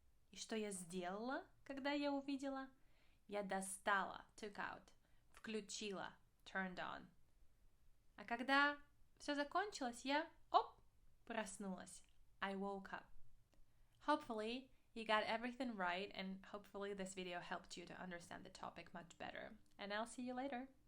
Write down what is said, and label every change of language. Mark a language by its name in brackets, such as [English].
[Russian] И что я сделала, когда я увидела? Я достала, [English] took out, [Russian] включила, [English] turned on. [Russian] А когда все закончилось, я, проснулась. [English] I woke up. Hopefully, you got everything right, and hopefully this video helped you to understand the topic much better. And I'll see you later.